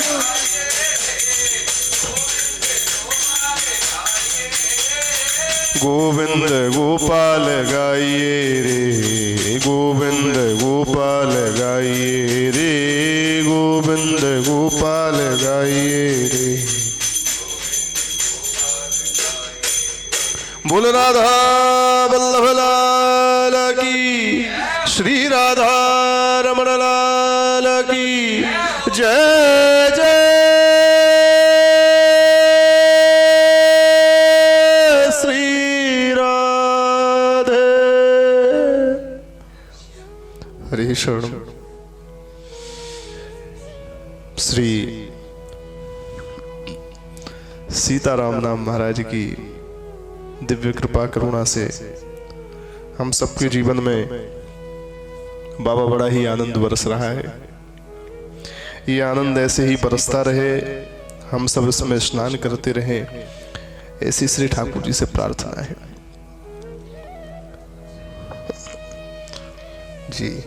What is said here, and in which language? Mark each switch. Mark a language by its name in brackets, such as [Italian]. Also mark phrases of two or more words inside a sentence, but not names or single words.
[Hindi] गोविंद गोपाल गाइए रे, गोविंद गोपाल गाइए रे, गोविंद गोपाल गाइए रे। बोल राधा वल्लभ लाल की, श्री राधा रमण लाल की जय जय। श्री राधे हरे शरण। श्री सीताराम नाम महाराज की दिव्य कृपा करुणा से हम सबके जीवन में बाबा बड़ा ही आनंद बरस रहा है। ये आनंद ऐसे ही बरसता रहे, हम सब इसमें स्नान करते रहे, ऐसी श्री ठाकुर जी से प्रार्थना है जी।